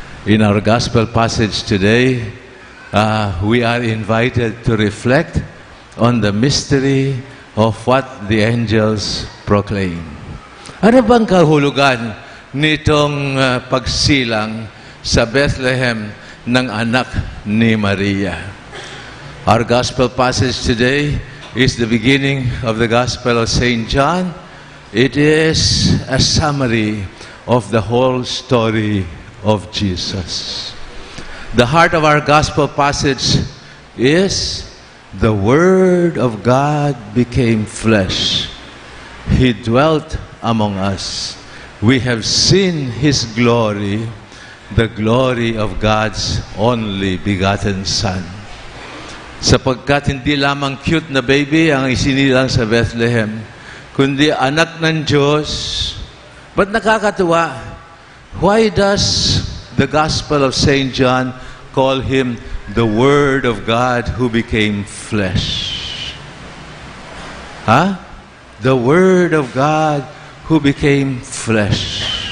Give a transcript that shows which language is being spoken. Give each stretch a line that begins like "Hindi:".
English: In our gospel passage today, we are invited to reflect on the mystery of what the angels proclaim.
Filipino: Ano bang kahulugan nitong pagsilang sa Bethlehem ng anak ni Maria?
English: Our gospel passage today is the beginning of the Gospel of St. John. It is a summary of the whole story of Jesus. The heart of our gospel passage is the Word of God became flesh. He dwelt among us. We have seen His glory, the glory of God's only begotten Son.
Filipino: Sapagkat hindi lamang cute na baby ang isinilang sa Bethlehem, kundi anak ng Diyos.
English: But
Filipino: nakakatuwa,
English: why does the Gospel of St. John call Him the Word of God who became flesh? The Word of God who became flesh.